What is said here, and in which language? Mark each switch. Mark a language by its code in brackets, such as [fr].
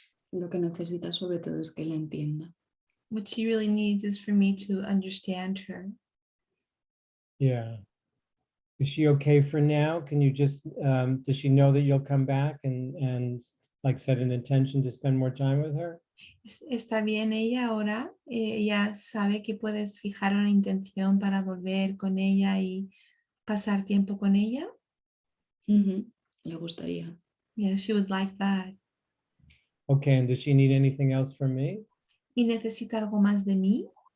[es] Lo que necesita sobre todo es que la entienda. [en] What she really needs is for me to understand her. Yeah. Is she okay for now? Can you just, does she know that you'll come back and like set an intention to spend more time with her? [es] ¿Está bien ella ahora? Ella sabe que puedes fijar una intención para volver con ella y pasar tiempo con ella. Le gustaría. [en] Yeah, she would like that. Okay, and does she need anything else from me? [es] ¿Y necesita algo más de mí?